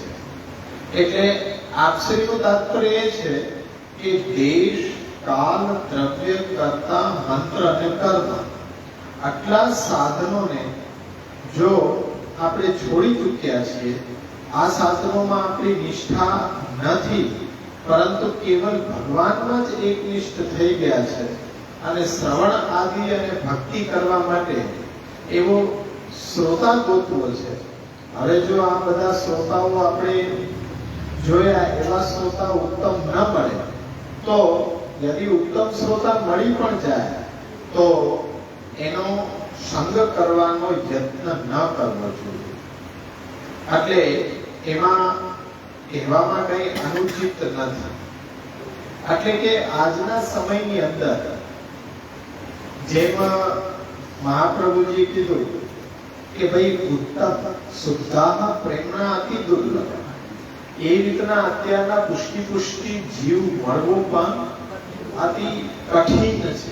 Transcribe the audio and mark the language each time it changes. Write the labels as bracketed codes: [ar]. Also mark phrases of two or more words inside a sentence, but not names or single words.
[gu] એટલે આપશ્રીનું તાત્પર્ય એ છે કે દેશ, કાલ, દ્રવ્ય, કર્તા, મંત્ર અને કર્મ આટલા સાધનોને જો આપણે છોડી ચૂક્યા છીએ, આ સાધનોમાં આપણી નિષ્ઠા નથી, પરંતુ કેવલ ભગવાનમાં જ એકનિષ્ઠ થઈ ગયા છે, અને શ્રવણ આદિ અને ભક્તિ કરવા માટે એવો શ્રોતા ગોતવો છે. હવે જો આ બધા શ્રોતાઓ આપણે જોયા, એવા શ્રોતા ઉત્તમ ન મળે તો યદિ ઉત્તમ શ્રોતા मળી પણ જાય તો એનો સંગ કરવાનો યત્ન ન કરવો જોઈએ. એટલે એમાં કહેવામાં કંઈ અનુચિત નથી. એટલે કે આજના સમયની અંદર જેમ મહાપ્રભુજી કીધું કે ભાઈ [sa] उत्तम शुद्धाह प्रेमना अति दुर्लभ, [gu] એ રીતના અત્યારના પુષ્ટિ જીવ મળવો પણ અતિ કઠિન છે.